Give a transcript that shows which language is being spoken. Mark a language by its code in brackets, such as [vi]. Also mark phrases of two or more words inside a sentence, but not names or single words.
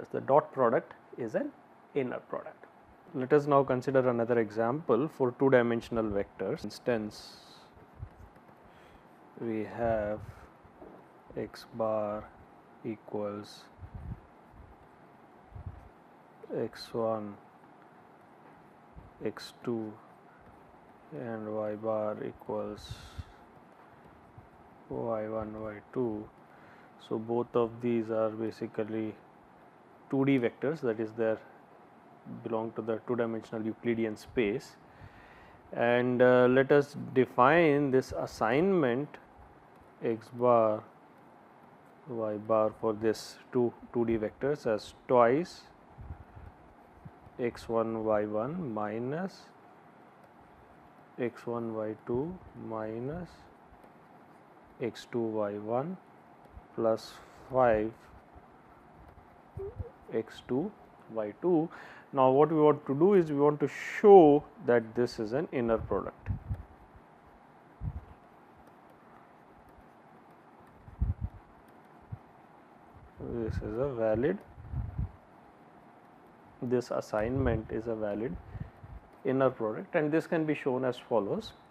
[en] The dot product is an inner product. Let us now consider another example for 2 dimensional vectors. Instance, we have x bar equals x1 x2 and y bar equals y1 y2. So, both of these are basically 2D vectors, that is they belong to the 2-dimensional Euclidean space. And let us define this assignment x bar y bar for this 2D vectors as twice x1 y1 minus x1 y2 minus x2 y1 plus 5 x2 y2. Now, what we want to do is we want to show that this is an inner product. This is a valid, this assignment is a valid inner product, and this can be shown as follows.